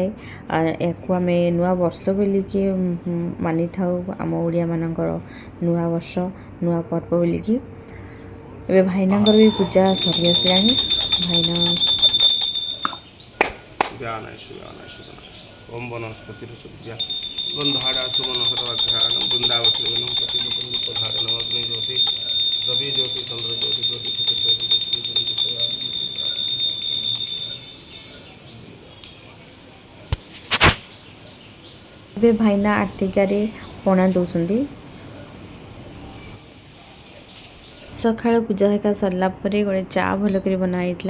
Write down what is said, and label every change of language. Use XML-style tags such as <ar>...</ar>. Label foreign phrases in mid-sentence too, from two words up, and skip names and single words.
<or>ଏହାକୁ ଆମେ ନୂଆ ବର୍ଷ ବୋଲିକି ମାନିଥାଉ, ଆମ ଓଡ଼ିଆମାନଙ୍କର ନୂଆ ବର୍ଷ ନୂଆ ପର୍ବ ବୋଲିକି। ଏବେ ଭାଇନାଙ୍କର ବି ପୂଜା ସରି ଆସିଲାଣି। ଭାଇନା</or> <sa>ओम वनस्पति सुभ्या गंधारा सुमनहरघ्राणं वृंदावतीवनं प्रतिलोकं अग्नि ज्योति रवि ज्योति चंद्र ज्योति ज्योति</sa> <or>ଏବେ ଭାଇନା ଆଟିକାରେ ପଣା ଦେଉଛନ୍ତି। ସକାଳ ପୂଜା ହେକା ସରିଲା ପରେ ଗୋଟେ ଚା ଭଲ କରି ବନା ହେଇଥିଲା।</or>